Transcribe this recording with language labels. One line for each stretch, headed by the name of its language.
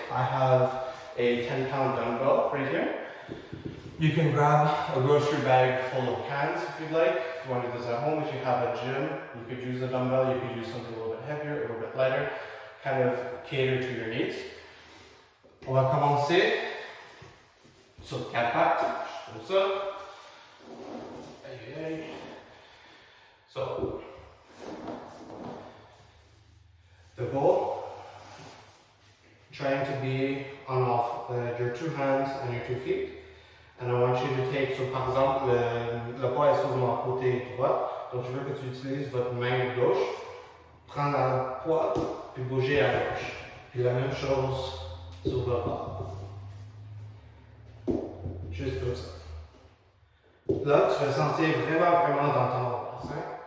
English: I have a 10-pound dumbbell right here. You can grab a grocery bag full of cans if you'd like. If you want to do this at home, if you have a gym, you could use a dumbbell. You could use something a little bit heavier, a little bit lighter, kind of cater to your needs.
French: On va commencer sur 4 pattes, comme ça. Aïe, aïe.
English: So, the goal, trying to be on off your 2 hands and your 2 feet. And I want you to take,
French: so par exemple, le poids est sur mon côté droit, donc je veux que tu utilises votre main gauche, prendre le poids, puis bouger à gauche. Puis la même chose sur le bas. Juste comme ça. Là, tu vas sentir vraiment dans ton bassin.